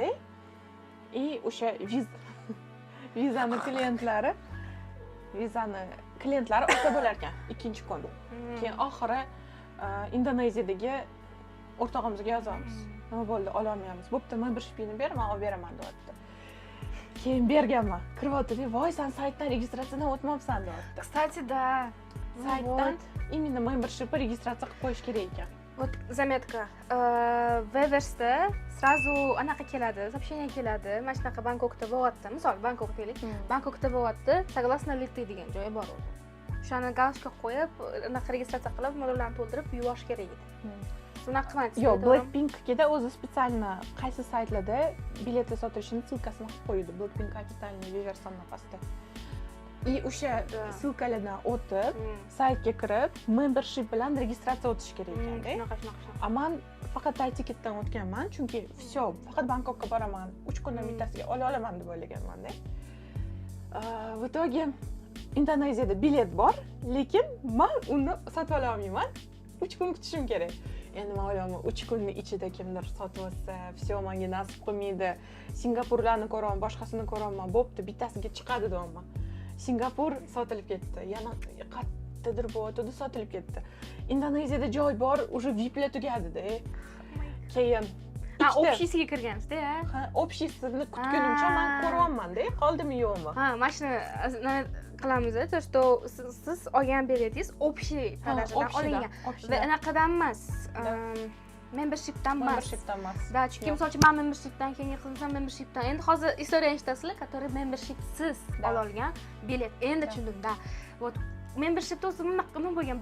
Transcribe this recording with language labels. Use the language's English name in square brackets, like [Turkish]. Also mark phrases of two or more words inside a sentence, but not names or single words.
[Uzbek] И o'sha vizani klientlari olsa bo'lar ekan ikkinchi kun. Keyin oxiri Indoneziyadagi o'rtog'imizga yozamiz. Nima bo'ldi, ola olmayapmiz. Bo'pti, membershipni ber, men olib beraman deyapti. Keyin berganman. Kiryapti-da, "Voy, sen saytdan registratsiyadan o'tmabsan" deyapti. [Russian] Кстати, да. [Uzbek] Saytdan именно membership registratsiya qilib qo'yish kerak ekan. [Russian] Вот заметка. Wevers'da сразу [Uzbek] anaqa keladi, [Russian] сообщение keladi. [Uzbek] Mana shunaqa Bangkokda bo'lyapti. Misol Bangkok deylik. Bangkokda bo'lyapti. [Russian] Согласно ли ты [Uzbek] degan joyi bor o'zi. O'shani galashka qo'yib, anaqa registratsiya qilib, mablag'larni to'ldirib yuborish kerak edi. Bunaqa qilmaysiz. Yo'q, Blackpink'da o'zi специально qaysi saytlarda biletlar sotilishini ссылкасini qilib qo'ydi. Blackpink ofitsialniy versiyasini pastda. И o'sha ссылкаlardan o'tib, saytga kirib, membership bilan registratsiya o'tish kerak ekan-da. Shunaqa. Men faqat Thai Ticket'dan o'tganman, chunki всё, faqat Bangkokka boraman. 3 kundan bittasiga ola olaman deb o'ylaganman-da. [Russian] В итоге [Uzbek] Indoneziyada bilet bor, lekin men uni sotib ola olmayman. 3 kun kutishim kerak. Endi men o'ylayman, 3 kunning ichida kimdir sotib olsa, всё, menga nasib qilmaydi. Singapurlarni ko'raman, boshqasini ko'raman. Bo'pti, bittasiga chiqadi deyman. Singapur sotilib ketdi. Yana qayerdadir bo'yatdi sotilib ketdi. Indoneziyada joy bor, уже VIPlar tugadi-da. Keyin общийsiga kirgansizda. ha, общийsini kutgunimcha men ko'ryapman-da, qoldimi yo'qmi? Ha, mana shuni qilamiz, [Russian] то что [Uzbek] siz olgan biletingiz [Russian] общий продажаdan [Uzbek] olingan. Va anaqadan emas. Membershipdan emas. Да, chunki misol uchun men membershipdan keyin qilsam membershipdan. Endi hozir istoriya eshitasizlar, который membershipsiz olgan bilet. Endi tushundim-da. Вот membershipda o'zi nima bo'lgan?